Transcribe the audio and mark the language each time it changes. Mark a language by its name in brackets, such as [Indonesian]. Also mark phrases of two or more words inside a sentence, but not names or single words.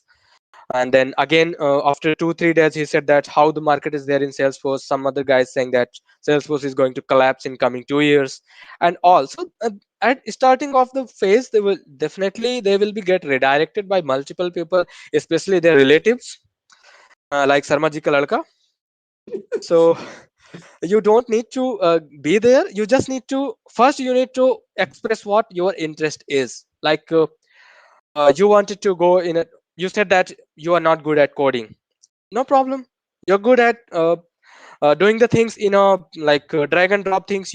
[English] And then again after 2 3 days he said that how the market is there in Salesforce. Some other guys saying that Salesforce is going to collapse in coming 2 years. And also at starting of the phase, they will be get redirected by multiple people, especially their relatives, like [Hindi] Sarma ji ka ladka. [English] So you don't need to be there. You just need to, first you need to express what your interest is. Like you wanted to go in a, you said that you are not good at coding. No problem. You're good at doing the things in a, like drag and drop things.